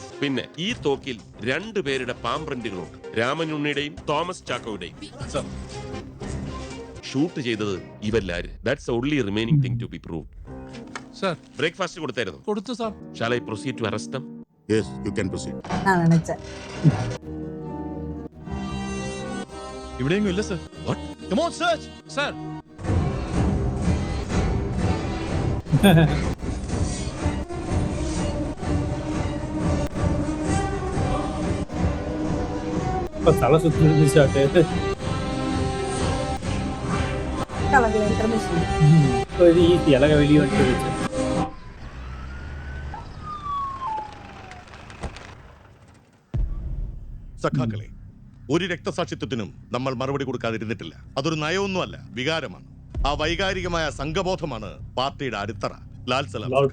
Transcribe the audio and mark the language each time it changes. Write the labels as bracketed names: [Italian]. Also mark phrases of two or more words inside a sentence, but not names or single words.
[Malayalam] പിന്നെ ഈ തോക്കിൽ 2 പേരുടെ പാം പ്രിന്റുകളുണ്ട്, രാമനുണ്ണിയുടെയും തോമസ് ചാക്കോയുടെയും. സർ, ഷൂട്ട് ചെയ്തത് ഇവരെല്ലാരും. [English] That's only remaining thing to be proved. [Malayalam] സർ, ബ്രേക്ക്ഫാസ്റ്റ് കൊടുത്തായിരുന്നു? കൊടുത്തു സർ. [English] Shall I proceed to arrest them? Yes, you can proceed. [Tamil] நான் நினைச்சேன். [Malayalam] ഇവിടെയെങ്കിലും ഇല്ല സർ. [English] come on search. [Malayalam] സർ, [Tamil] தலை சுத்தி ஷாட்டு கலகல இன்டர்மிஷன். இது ஈஸி, அழகா வெளியே வந்துருச்சு. [Malayalam] സഖാക്കളെ, ഒരു രക്തസാക്ഷിത്വത്തിനും നമ്മൾ മറുപടി കൊടുക്കാതിരുന്നിട്ടില്ല. അതൊരു നയമൊന്നുമല്ല, വികാരമാണ്. ആ വൈകാരികമായ സംഘബോധമാണ് പാർട്ടിയുടെ അടിത്തറ. ലാൽ സലാം.